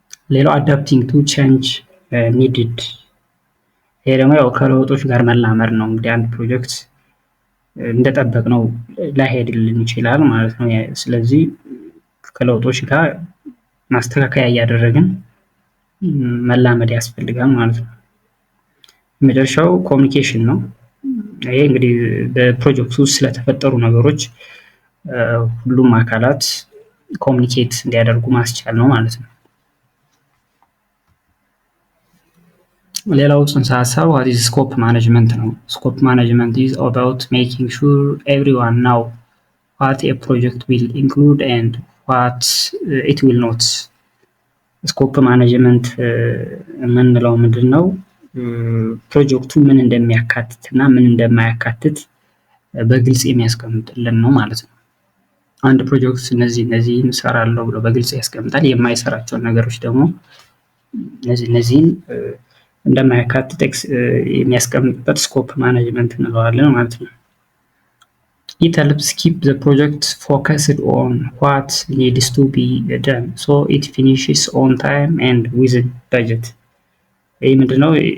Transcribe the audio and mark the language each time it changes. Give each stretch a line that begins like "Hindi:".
Amharic: ሌላው አዳፕቲንግ ቱ ቼንጅ ኒድድ፣ ይሄ ደግሞ ያው ከለውጦች ጋር መላመድ ነው። እንግዲህ አንድ ፕሮጀክት እንደጠበቅነው ላይሄድልን ይችላል ማለት ነው። ስለዚህ ከለውጦች ጋር ማስተካከያ እያደረግን መላመድ ያስፈልጋል ማለት ነው። የመጨረሻው ኮሚኒኬሽን ነው። ይሄ እንግዲህ በፕሮጀክቱ ውስጥ ስለተፈጠሩ ነገሮች ሁሉም አካላት ኮሚኒኬት እንዲያደርጉ ማስቻል ነው ማለት ነው። ሌላው ጽንሰ ሀሳብ
English: what is scope management ነው። scope management is about making sure everyone know what a project will include and what it will not.
Amharic: ስኮፕ ማኔጅመንት የምንለው ምንድን ነው? ፕሮጀክቱ ምን እንደሚያካትት እና ምን እንደማያካትት በግልጽ የሚያስቀምጥልን ነው ማለት ነው። አንድ ፕሮጀክት እነዚህን እሰራለሁ ብሎ በግልጽ ያስቀምጣል። የማይሰራቸውን ነገሮች ደግሞ እነዚህን እንደማያካትት የሚያስቀምጥበት ስኮፕ ማኔጅመንት እንለዋለን ማለት ነው።
English: It helps keep the project focused on what needs to be done so it finishes on time and within budget.
Amharic: ይህ ምንድነው?